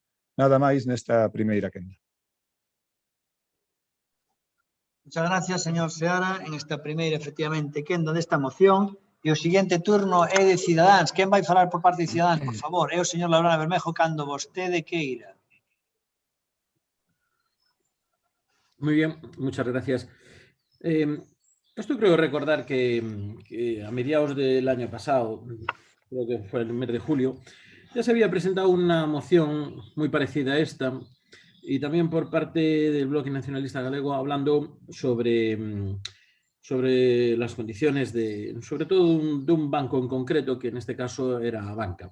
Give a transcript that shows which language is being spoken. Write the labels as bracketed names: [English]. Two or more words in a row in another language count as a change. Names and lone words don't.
[Galician] Nada máis nesta primeira quenda. [Spanish] Muchas gracias, señor Seara, en esta primeira, efectivamente, [Galician] quenda desta moción. E o seguinte turno é de Cidadáns. Quen vai falar por parte de Cidadáns, por favor? É o señor Labrana Bermejo, cando vostede queira. [Spanish] Muy bien, muchas gracias. Esto creo recordar que a mediados del año pasado, creo que fue el mes de julio, ya se había presentado una moción muy parecida a esta, y también por parte del Bloque Nacionalista Galego, hablando sobre las condiciones sobre todo de un banco en concreto, que en este caso era Abanca.